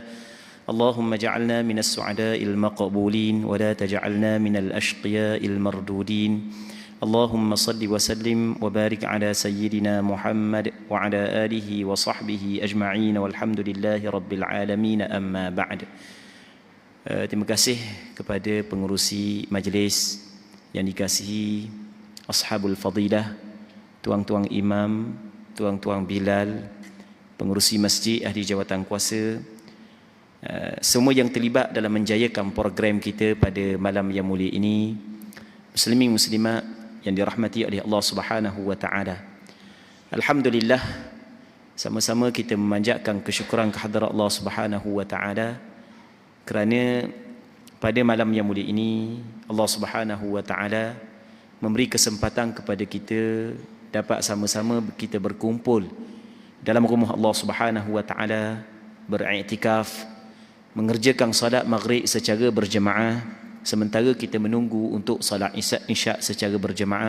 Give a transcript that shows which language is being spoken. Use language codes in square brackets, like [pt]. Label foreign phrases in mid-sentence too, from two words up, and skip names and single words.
[ar] اللهم اجعلنا من السعداء المقبولين ولا تجعلنا من الأشقياء المردودين. اللهم صل وسلم وبارك على سيدنا محمد وعلى آله وصحبه أجمعين والحمد لله رب العالمين. أما بعد. [ms] Terima kasih kepada pengerusi majlis yang dikasihi, [ar] أصحاب الفضيلة, [ms] tuang-tuang imam, tuang-tuang bilal, pengerusi masjid, ahli jawatan kuasa, semua yang terlibat dalam menjayakan program kita pada malam yang mulia ini, muslimin muslimat yang dirahmati oleh Allah [ar] سبحانه وتعالى. [ms] Alhamdulillah, sama-sama kita memanjatkan kesyukuran kehadrat Allah [ar] سبحانه وتعالى [ms] kerana pada malam yang mulia ini Allah [ar] سبحانه وتعالى [ms] memberi kesempatan kepada kita dapat sama-sama kita berkumpul dalam rumah Allah [ar] سبحانه وتعالى, [ms] beriktikaf, mengerjakan salat maghrib secara berjemaah sementara kita menunggu untuk salat isyak secara berjemaah.